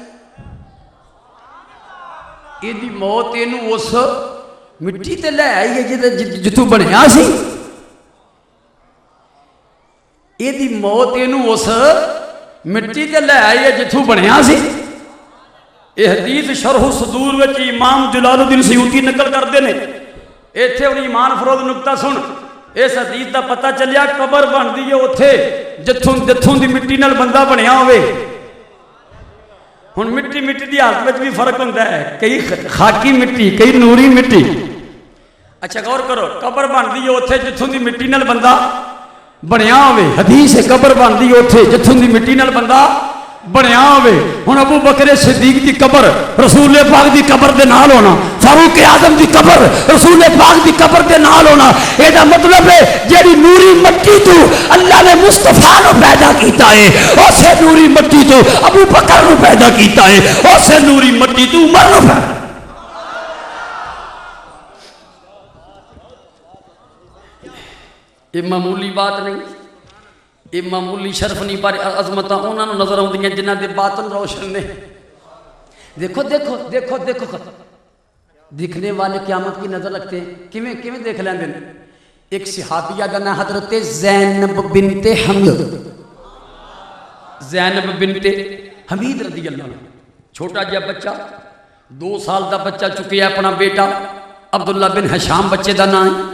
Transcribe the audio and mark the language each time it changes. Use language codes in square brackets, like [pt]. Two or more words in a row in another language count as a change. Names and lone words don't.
[pa] یہ دی موت اینو اس مٹی تے لے آئی ہے جتوں بنیا سی یہ دی موت اینو اس مٹی تے لے آئی ہے جتوں بنیا سی یہ حدیث شرح صدور وچ امام جلال الدین سیوطی [ur] نقل کرتے ہیں [pa] ਇੱਥੇ ਹੁਣ ਈਮਾਨ ਫਰੋਜ਼ ਨੁਕਤਾ ਸੁਣ। ਇਸ ਹਦੀਸ ਦਾ ਪਤਾ ਚੱਲਿਆ ਕਬਰ ਬਣਦੀ ਹੈ ਉੱਥੇ ਜਿੱਥੋਂ ਦੀ ਮਿੱਟੀ ਨਾਲ ਬੰਦਾ ਬਣਿਆ ਹੋਵੇ। ਹੁਣ ਮਿੱਟੀ ਦੀ ਹਾਲਤ ਵਿੱਚ ਵੀ ਫਰਕ ਹੁੰਦਾ ਹੈ, ਕਈ ਖਾਕੀ ਮਿੱਟੀ, ਕਈ ਨੂਰੀ ਮਿੱਟੀ। ਅੱਛਾ ਗੌਰ ਕਰੋ, ਕਬਰ ਬਣਦੀ ਹੈ ਉੱਥੇ ਜਿੱਥੋਂ ਦੀ ਮਿੱਟੀ ਨਾਲ ਬੰਦਾ ਬਣਿਆ ਹੋਵੇ। ਹਦੀਸ ਹੈ ਕਬਰ ਬਣਦੀ ਹੈ ਉੱਥੇ ਜਿੱਥੋਂ ਦੀ ਮਿੱਟੀ ਨਾਲ ਬੰਦਾ ਬਣਿਆ ਹੋਵੇ। ਹੁਣ ਅਬੂ ਬਕਰ ਸਿद्दीक ਦੀ ਕਬਰ रसूल पाक ਦੀ कबर ਦੇ ਨਾਲ ਹੋਣਾ, फारूक आजम ਦੀ कबर रसूल पाक ਦੀ कबर ਦੇ ਨਾਲ ਹੋਣਾ। ਇਹਦਾ ਮਤਲਬ ਹੈ ਜਿਹੜੀ ਨੂਰੀ ਮਿੱਟੀ ਤੋਂ ਅੱਲਾਹ ਨੇ ਮੁਸਤਫਾ ਨੂੰ ਪੈਦਾ ਕੀਤਾ ਹੈ, ਉਸੇ ਨੂਰੀ ਮਿੱਟੀ ਤੋਂ ਅਬੂ ਬਕਰ ਨੂੰ ਪੈਦਾ ਕੀਤਾ ਹੈ, ਉਸੇ ਨੂਰੀ ਮਿੱਟੀ ਤੋਂ ਉਮਰ ਨੂੰ ਪੈਦਾ। ਇਹ ਮਾਮੂਲੀ ਬਾਤ ਨਹੀਂ, ਇਹ ਮਾਮੂਲੀ ਸ਼ਰਫ ਨਹੀਂ, ਪਰ ਅਜ਼ਮਤ ਉਨ੍ਹੋਂਨੇ ਨਜ਼ਰ ਆਉਂਦੀਆਂ ਜਿਨ੍ਹਾਂ ਦੇ ਬਾਤਨ ਰੋਸ਼ਨ ਨੇ। [ur] دیکھو دیکھو دیکھو دیکھو، دکھنے والے قیامت کی نظر رکھتے ہیں, [pa] ਕਿਵੇਂ ਕਿਵੇਂ ਦੇਖ ਲੈਂਦੇ ਨੇ। ਇੱਕ ਸਹਾਬੀਆ ਦਾ ਨਾਮ ਹਜ਼ਰਤ ਜ਼ੈਨਬ ਬਿੰਤੇ ਹਮੀਦ, ਜ਼ੈਨਬ ਬਿੰਤੇ ਹਮੀਦ [ar] رضي الله عنها, [pa] ਛੋਟਾ ਜਿਹਾ ਬੱਚਾ 2 ਸਾਲ ਕਾ ਬੱਚਾ ਚੁੱਕਿਆ, ਆਪਣਾ ਬੇਟਾ ਅਬਦੁੱਲਾ ਬਿਨ ਹਸ਼ਾਮ [ur] بچے کا نام ہے.